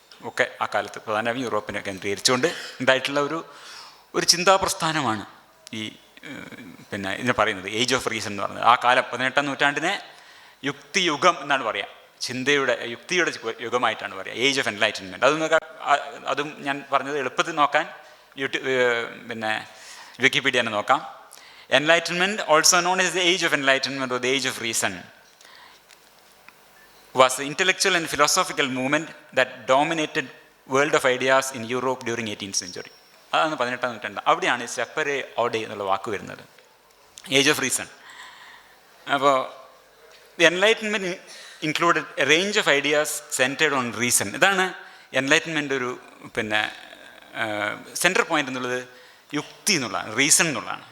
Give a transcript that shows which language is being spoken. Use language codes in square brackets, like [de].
[ml] ഒക്കെ ആ കാലത്ത് പ്രധാനമായും യൂറോപ്പിനെ കേന്ദ്രീകരിച്ചുകൊണ്ട് ഉണ്ടായിട്ടുള്ള ഒരു ചിന്താപ്രസ്ഥാനമാണ് ഈ പിന്നെ ഇതിനെ പറയുന്നത് ഏജ് ഓഫ് റീസൺ എന്ന് പറയുന്നത്. ആ കാലം 18-ാം നൂറ്റാണ്ടിനെ യുക്തിയുഗം എന്നാണ് പറയുക, യുക്തിയുടെ യുഗമായിട്ടാണ് പറയുക, ഏജ് ഓഫ് എൻലൈറ്റൻമെൻറ്റ്. അതും ഞാൻ പറഞ്ഞത് എളുപ്പത്തിൽ നോക്കാൻ പിന്നെ വിക്കിപീഡിയനെ നോക്കാം. [en] Enlightenment, also known as the age of enlightenment or the age of reason, was the intellectual and philosophical movement that dominated world of ideas in Europe during 18th century. [ml] അതാണ് 18-ാം നൂറ്റാണ്ട്. അവിടെയാണ് സെപ്പറേ ഓഡേ എന്നുള്ള വാക്ക് വരുന്നത്, ഏജ് ഓഫ് റീസൺ. [en] അപ്പോൾ the Enlightenment included a range of ideas centred on reason. [ml] ഇതാണ് enlightenment ഒരു പിന്നെ central point എന്നുള്ളത് യുക്തി എന്നുള്ളതാണ്, റീസൺ എന്നുള്ളതാണ്.